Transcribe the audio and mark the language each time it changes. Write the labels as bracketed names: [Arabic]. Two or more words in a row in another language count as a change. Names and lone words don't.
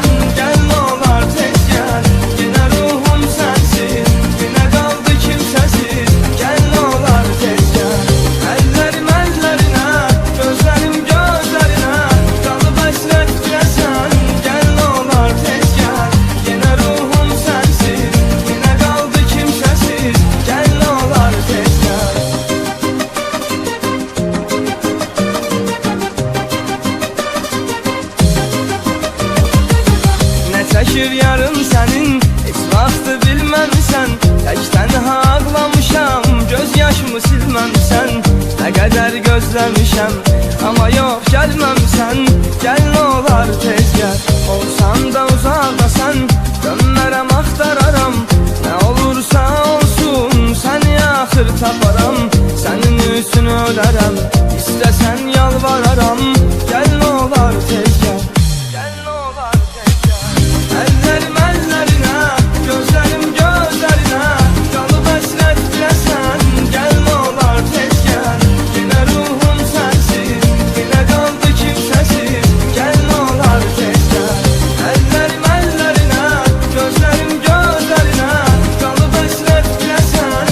[Turkish] Gel ne olar tez gel, yine ruhum sensiz, yine kaldı kimsesiz. Gel ne olar tez gel. Ellerim ellerine, gözlerim gözlerine, kalıp esret biləsən. Gel ne olar tez gel, yine ruhum sensiz, yine kaldı kimsesiz. Gel ne olar tez gel. [Azerbaijani] Ne çəkir yarım sənin, heç vaxtı bilməmsən. Tək tənha ağlamışam, göz yaşımı silməmsən. Nə qədər gözləmişəm, amma yox gəlməmsən. Gəl nə olar tez gəl, olsan da uzaqdasan. Dönmərəm axtararam, nə olursa olsun. Səni axır taparam, sənin üstünü ölərəm. İstəsən yalvararam. Gəl nə olar tez gəl, gəl nə olar tez gəl. [Turkish] Ellerim ellerine, gözlerim gözlerine, kalıp esret biləsən. Gel ne olar tez gel, yine ruhum sensiz, yine kaldı kimsesiz. Gel ne olar tez gel. Ellerim ellerine, gözlerim gözlerine, kalıp esret biləsən.